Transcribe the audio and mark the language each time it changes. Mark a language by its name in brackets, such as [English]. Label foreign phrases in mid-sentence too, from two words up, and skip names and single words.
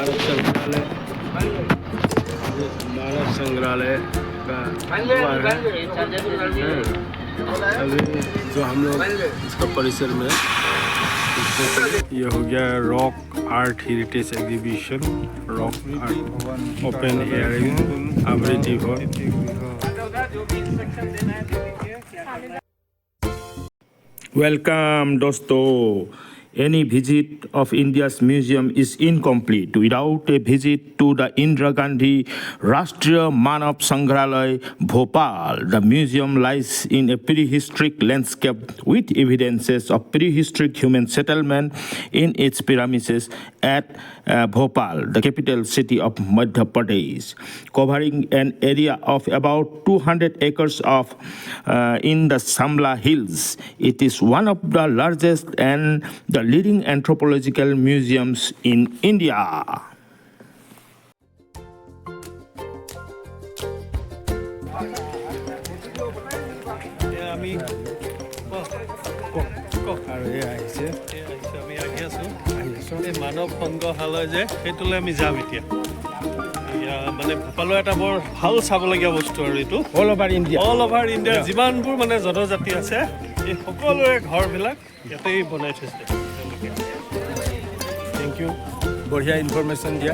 [Hindi] मानव संग्रहालय का अभी जो हम लोग इसका परिसर में ये हो गया [English] rock art heritage exhibition, rock art open air amriti hall. [Hindi] वेलकम दोस्तों, [English] any visit of India's museum is incomplete without a visit to the Indira Gandhi Rashtriya Manav Sangrahalaya, Bhopal. The museum lies in a prehistoric landscape with evidences of prehistoric human settlement in its premises at Bhopal, the capital city of Madhya Pradesh, covering an area of about 200 acres in the Samla Hills. It is one of the largest and the leading anthropological museums in India. [Assamese] মানৱ সংগ্ৰহালয় যে সেইটোলৈ আমি যাম এতিয়া। মানে ভূপালৰ এটা বৰ ভাল চাবলগীয়া বস্তু আৰু এইটো [English] all over India [Assamese] যিমানবোৰ মানে জনজাতি আছে এই সকলোৰে ঘৰবিলাক ইয়াতেই বনাই থৈছে। [English] thank you, [Hindi] बढ़िया इन्फॉर्मेशन दिया।